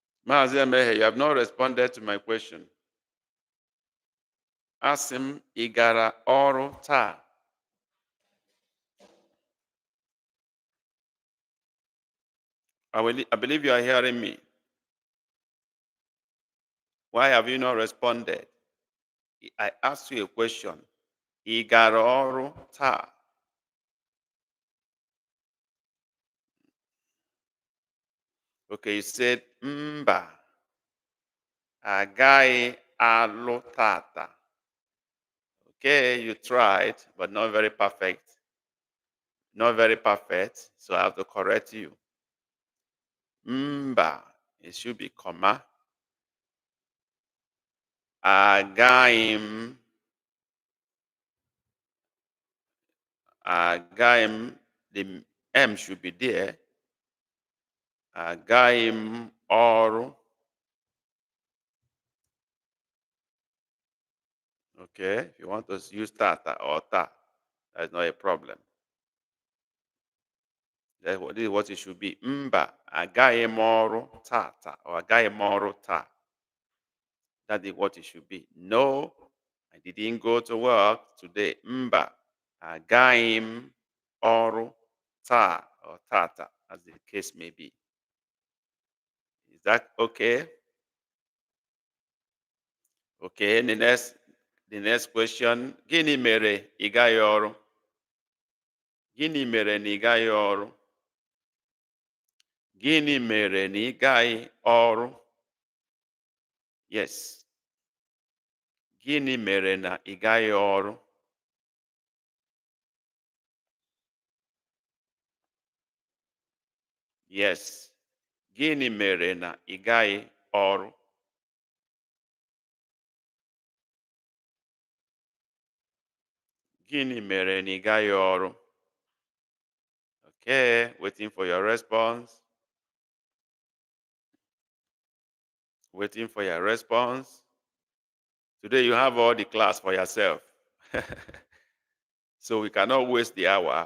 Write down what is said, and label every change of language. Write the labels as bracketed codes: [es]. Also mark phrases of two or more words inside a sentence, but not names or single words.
[en] Maazị Emehe, you have not responded to my question. [ig] Asị m, ị gara ọrụ taa? [en] I believe you are hearing me. Why have you not responded? I asked you a question. [ig] Ị gara ọrụ taa? [en] Okay, you said [ig] mba, agaghị alụ tata. [en] Okay, you tried, but not very perfect. Not very perfect, so I have to correct you. Mba, it should be comma. [ig] Agaghị m, [en] the M should be there. [ig] Agaghị m ọrụ. [en] Okay, if you want to use tata or ta, that's not a problem. This is what it should be. [ig] Mba, agaghị m ọrụ tata or agaghị m ọrụ ta. [en] That is what it should be. No, I didn't go to work today. [ig] Mba, agaghị m ọrụ ta or tata, [en] as the case may be. Is that okay? Okay, the next question. [ig] Gịnị mere ị gaghị ọrụ? Gịnị mere na ị gaghị ọrụ? Gịnị mere na ị gaghị ọrụ? Yes. Gịnị mere na ị gaghị ọrụ? [en] Yes. [ig] Gịnị mere na ị gaghị ọrụ? Gịnị mere na ị gaghị ọrụ? [en] Okay, waiting for your response. Waiting for your response. Today you have all the class for yourself. So we cannot waste the hour.